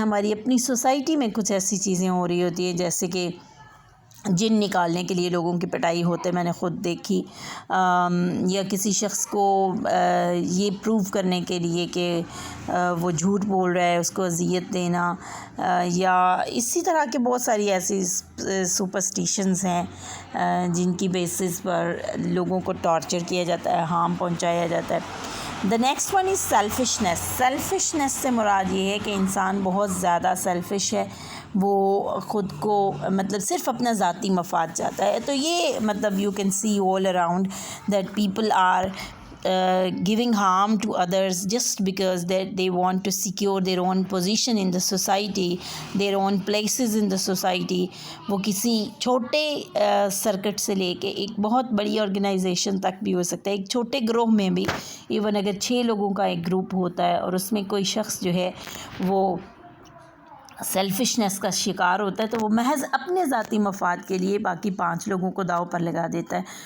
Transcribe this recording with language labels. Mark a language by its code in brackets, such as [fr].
[ur] ہماری اپنی سوسائٹی میں کچھ ایسی چیزیں ہو رہی ہوتی ہیں جیسے کہ جن نکالنے کے لیے لوگوں کی پٹائی ہوتے میں نے خود دیکھی، یا کسی شخص کو یہ پروو کرنے کے لیے کہ وہ جھوٹ بول رہا ہے اس کو اذیت دینا، یا اسی طرح کے بہت ساری ایسی سپرسٹیشنز ہیں جن کی بیسس پر لوگوں کو ٹارچر کیا جاتا ہے، ہارم پہنچایا جاتا ہے. [en] The next one is selfishness. [ur] Selfishness سے مراد یہ ہے کہ انسان بہت زیادہ سیلفش ہے، وہ خود کو مطلب صرف اپنا ذاتی مفاد چاہتا ہے. تو یہ مطلب [en] You can see all around that people are giving harm to others just because that they want to secure their own position in the society, their own places in the society. [ur] وہ کسی چھوٹے circuit سے لے کے ایک بہت بڑی organization تک بھی ہو سکتا ہے. ایک چھوٹے گروہ میں بھی ایون اگر 6 لوگوں کا ایک گروپ ہوتا ہے اور اس میں کوئی شخص جو ہے وہ سیلفشنس کا شکار ہوتا ہے تو وہ محض اپنے ذاتی مفاد کے لیے باقی 5 لوگوں کو داؤ پر لگا دیتا ہے.